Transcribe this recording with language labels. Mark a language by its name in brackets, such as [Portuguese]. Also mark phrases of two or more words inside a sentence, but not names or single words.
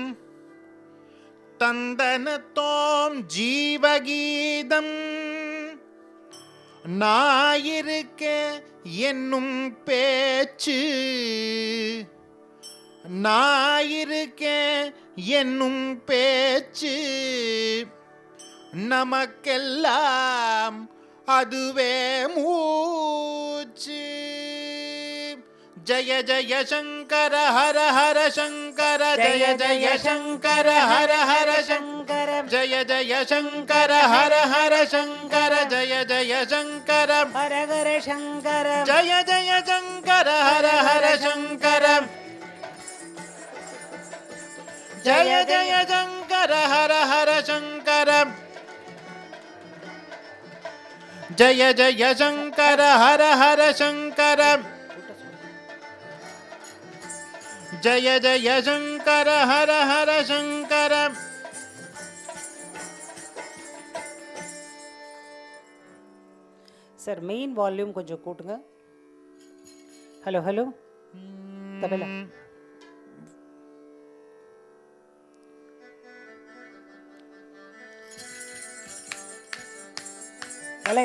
[Tamil] தந்தனத்தோம் ஜீவகீதம் நாயிருக்க என்னும் பேச்சு நாயிருக்க என்னும் பேச்சு நமக்கெல்லாம் அதுவே மூச்சு [Sanskrit] जय जय शङ्कर हर हर शङ्कर जय जय शङ्कर हर हर शङ्कर जय जय शङ्कर हर हर शङ्कर जय जय शङ्कर हर हर शङ्कर. जय जय शङ्कर हर हर शङ्कर जय जय शङ्कर हर हर शङ्कर जय जय शङ्कर हर हर शङ्कर जय जय शङ्कर हर हर शङ्कर [Tamil] சார் [English] main volume [Tamil] கொஞ்சம் கூட்டுங்க. [English] hello hello tabla. அலே